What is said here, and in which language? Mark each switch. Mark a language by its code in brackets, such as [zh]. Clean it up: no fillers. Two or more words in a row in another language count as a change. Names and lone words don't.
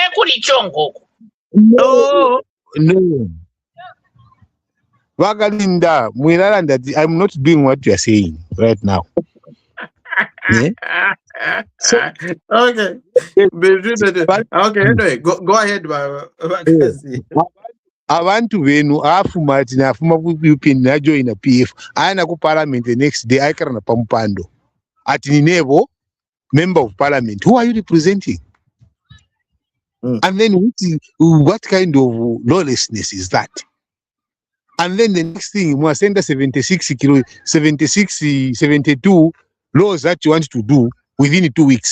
[en] No. Wakalinda, I'm not doing what you are saying right now. Yeah? So, okay. Anyway, go ahead. [bem] Abantu benu afuma ati nafuma ku UPN na join a PF ana ku parliament [en] the next day [bem] aikara na pampando ati ni nebo [en] member of parliament. Who are you representing? And then what kind of lawlessness is that? And then the next thing, you send 72 laws that you want to do within 2 weeks.